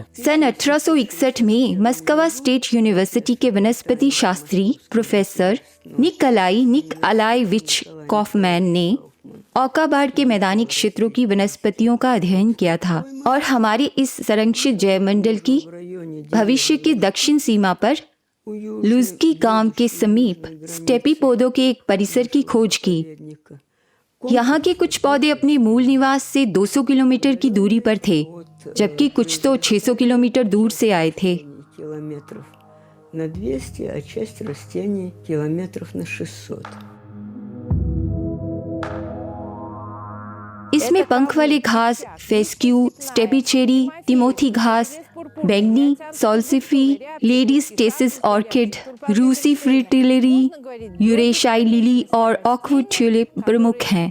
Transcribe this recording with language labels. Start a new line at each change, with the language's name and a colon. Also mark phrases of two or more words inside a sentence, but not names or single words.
Hindi: सन 1861 में मस्कवा स्टेट यूनिवर्सिटी के वनस्पति शास्त्री प्रोफेसर निकलाइविच कॉफमैन ने औका बाढ़ के मैदानी क्षेत्रों की वनस्पतियों का अध्ययन किया था और हमारे इस संरक्षित जैवमंडल की भविष्य की दक्षिण सीमा पर लुजकी गांव के समीप स्टेपी पौधों के एक परिसर की खोज की। यहाँ के कुछ पौधे अपने मूल निवास से 200 किलोमीटर की दूरी पर थे, जबकि कुछ तो 600 किलोमीटर दूर से आए थे।
Russian: на 200, а часть растений километров на 600.
Hindi: इसमें पंख वाले घास, फेस्क्यू, स्टेपी चेरी, तिमोथी घास, बैंगनी, सोल्सिफी, लेडीज टेसिस ऑर्किड, रूसी फ्रिटिलरी, यूरेशियाई लिली और ऑकवुड ट्यूलिप प्रमुख हैं।